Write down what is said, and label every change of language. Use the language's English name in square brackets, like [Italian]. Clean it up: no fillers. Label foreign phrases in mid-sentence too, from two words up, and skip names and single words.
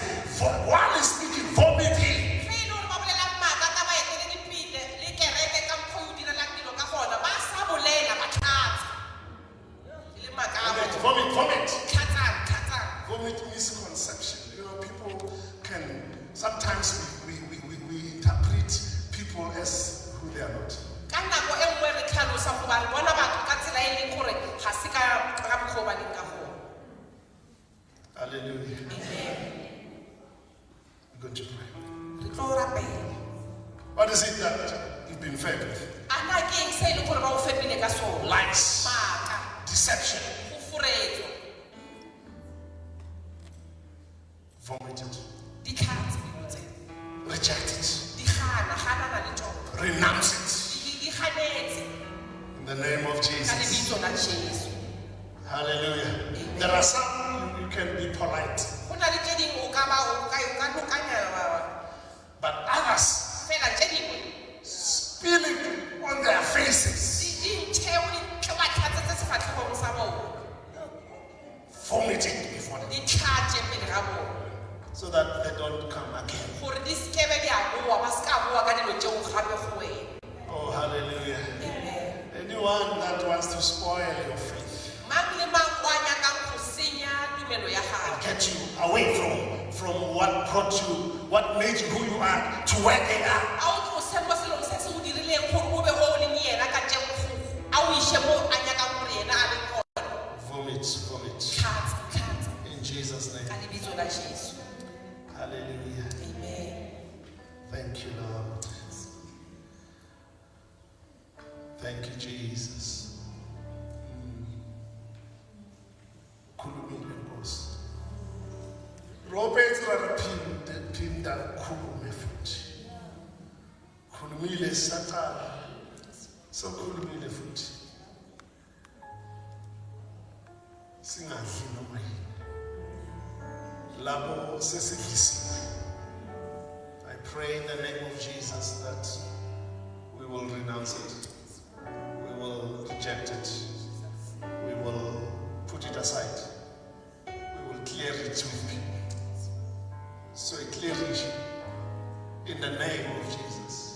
[English] For one is speaking, vomiting. [Tswana] Fe e le gore ba bolelang maaka ka baeteledipele le kereke ka mokgwa o direlang dilo ka gona, ba sa bolela ba tlhatsa. Ke le maaka a bone. [English] Vomit. [Tswana] Tlhatsang. [English] Vomit misconception. You know, people can sometimes we interpret people as who they are not. [Tswana] Ka nako e nngwe re tlhalosa goba re bona batho ka tsela e leng gore ga se ka mokgwa o ba leng ka gona. [English] Hallelujah. Amen. We're going to pray. [Tswana] Re tlo rapela. [English] What is it that you've been fed with? [Tswana] A na ke eng se e leng gore ba o fepile ka sone? [English] Lies, [Tswana] Maaka, [English] deception, [Tswana] go foretswa, [English] vomited, [Tswana] di tlhatse dilo tse. [English] reject it, [Tswana] Di ganana le tsone. [English] renounce it [Tswana] Di ganetse [English] in the name of [Tswana] ka [English] Jesus. [Tswana] lebitso la Jesu. [English] Hallelujah. There are some you can be polite, [Tswana] Go na le tse dingwe o ka lokanyana [English] but others [Tswana] fela tse dingwe [English] spill it on their faces, [Tswana] di ntheo di ba tlhatsetse sefatlhegong sa bone. [English] vomit it before them [Tswana] Di tlhatse pele ga bone [English] so that they don't come again. [Tswana] gore di sekebe di a boa ba se ka boa ka dilo tseo gape go wena. [English] Oh, hallelujah. Amen. Anyone that wants to spoil your faith, [Tswana] Mang le mang o a nyakang go senya tumelo ya gago, [English] get you away from what brought you, what made you who you are, to where they are. [Tswana] a o tlose mo selong se se o dirileng gore o be o leng yena ka teng a o ise mo a nyakang gore yena a leng gona. [English] Vomit. [Tswana] Tlhatsa [English] In Jesus' [Tswana] ka [English] name. [Tswana] lebitso la Jesu. [English] Hallelujah. Amen. Thank you, Lord. Thank you, Jesus. [Zulu] Khulumile Nkosi. Robert raphinda khulume futhi. Khulumile saqala. Sokhulumile futhi. Singadli noma yini. Labo sesidlisiwe. [English] I pray in the name of Jesus that we will renounce it. We will reject it. We will put it aside. We will clear it with people. So clear it in the name of Jesus.